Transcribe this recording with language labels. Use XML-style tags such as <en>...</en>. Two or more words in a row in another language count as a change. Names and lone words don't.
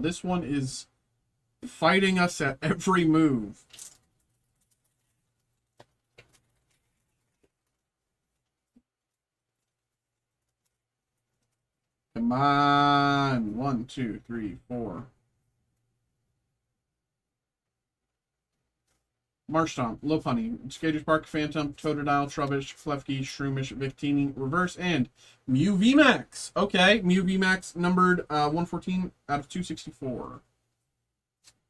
<en>This one is fighting us at every move. Come on. 1, 2, 3, 4. Marshtomp, Lopunny, Skaters Park, Phantom, Totodile, Trubbish, Klefki, Shroomish, Victini, Reverse, and Mew VMAX. Okay, Mew VMAX numbered 114 out of 264.</en>